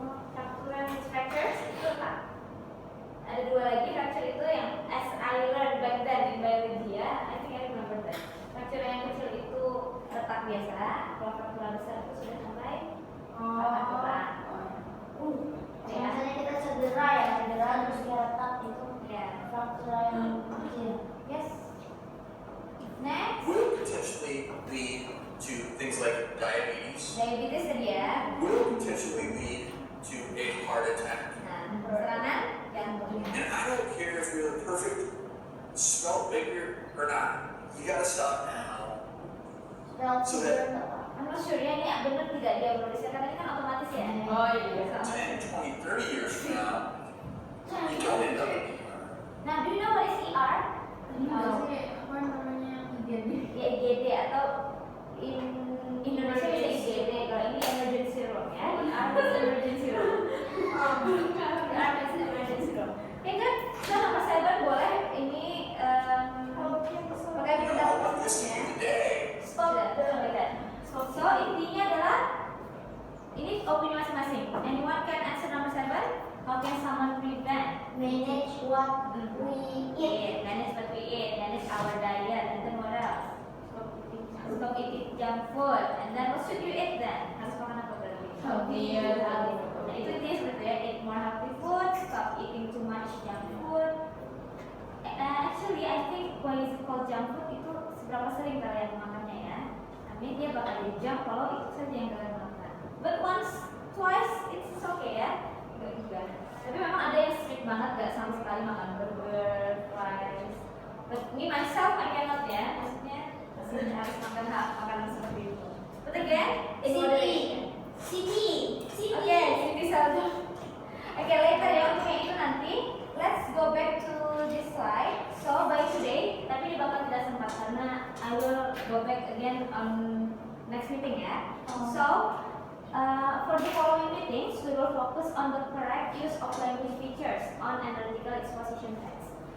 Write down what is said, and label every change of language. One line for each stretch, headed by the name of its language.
English: Fractura means fractures
Indonesian: itu retak. Ada dua lagi fracture itu yang
English: as I learned back then in biology ya. I think I remember that.
Indonesian: Fracture yang kecil itu retak biasa. Kalau fractura besar itu sudah sampai patah tulang. Ya. Misalnya kita cedera terus dia retak itu Ya. fraktur yang kecil.
English: Yes. Next. Will potentially lead to things like diabetes,
Indonesian: Diabetes tadi ya.
English: will potentially lead to a heart attack.
Indonesian: Nah, serangan jantung.
English: And I don't care if you're the perfect smell bigger or not. You gotta stop now. So that I'm not sure
Indonesian: ya ini benar tidak dia menulisnya karena ini kan otomatis ya. Oh iya.
English: 10, 20, 30 years from now, you don't end up. Nah, do you know what is ER?
Indonesian: Apa namanya? IGD. Ya IGD atau in Indonesia bisa IGD. Kalau ini
English: emergency room ya. ER is emergency room. ER is emergency room. Oke kan?
Indonesian: Nah, nomor 7 boleh ini pakai kita
English: This is the day. Stop.
Indonesian: So intinya adalah ini opini masing-masing.
English: Anyone can answer number 7? How can someone prevent? Manage what we eat. Manage what we eat. Manage our diet. And then what else? Stop eating junk food. And then what should you eat then?
Indonesian: Harus makan apa berarti?
English: Healthier.
Indonesian: Nah itu dia seperti ya.
English: Eat more healthy food. Stop eating too much junk food. Actually, I think why is it called junk food
Indonesian: itu seberapa sering kalian makannya ya? Tapi dia bakal jadi junk kalau itu saja yang kalian makan.
English: But once, twice, it's okay
Indonesian: ya. Enggak juga. Tapi memang ada yang strict banget gak sama sekali makan burger, fries.
English: But me myself I cannot ya.
Indonesian: Maksudnya masih harus makan makanan seperti itu.
English: But again, in moderation. Siti. Oke, Siti Saldo.
Indonesian: Oke, later ya untuk yang itu nanti.
English: Let's go back to this slide. So by today,
Indonesian: tapi ini bakal tidak sempat karena
English: I will go back again on next meeting ya. So for the following meetings, we will focus on the correct use of language features on analytical exposition text.